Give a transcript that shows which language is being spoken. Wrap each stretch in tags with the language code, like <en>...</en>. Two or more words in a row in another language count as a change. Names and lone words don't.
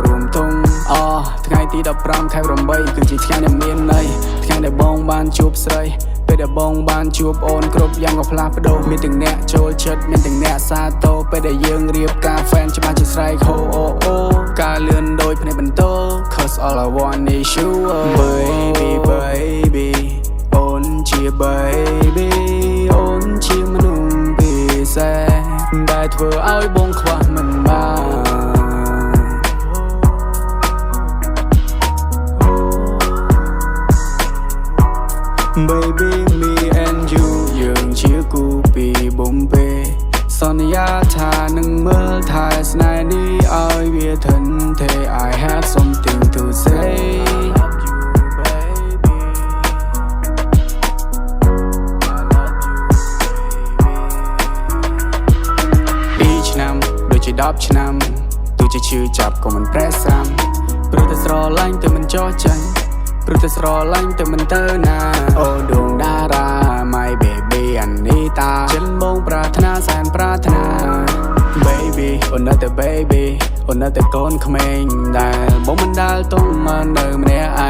<km>រួមតងថ្ងៃទី15ខែ8គឺជាថ្ងៃដែលមានន័យថ្ងៃដែលបងបានជួបស្រីពេលដែលបងបានជួបអូនគ្រប់យ៉ាងក៏ផ្លាស់ប្ដូរមានទាំងអ្នកចូលចិត្តមានទាំងអ្នកសាទរពេលដែលយើងរៀបការ fan ច្បាស់ជាស្រែកហូអូអូការលឿនដូចភ្នែកបន្ទោ</km> <en>Cause all I want is you baby baby</en> <km>អូនជា baby អូនជាមនុស្សពិសេសដែលធ្វើឲ្យបងខ្វះមិនបាន</km> <en>Baby me and you</en> <km>យើងជាគូពីបំពេសន្យាថានឹងមើលថែស្នេហ៍នេះឲ្យវាធន់ទេ</km> <en>I have something to say I love you baby I love you baby</en> <km>2 ឆ្នាំដូចជា10ឆ្នាំទោះជាឈឺចាប់ក៏មិនប្រេះស្រាំព្រោះតែស្រឡាញ់តែមិនចោះចាញ់ព្រោះតែស្រឡាញ់តែមិនទៅណាអូដួងតារា</km> <en>My baby</en> <km>អា នីតាចិនបងប្រាថ្នាសែនប្រាថ្នា Baby អូននៅតែ Baby អូននៅតែកូនក្មេងដែលបងមិនដាល់ទុំមកនៅម្នាក់ឯ</km>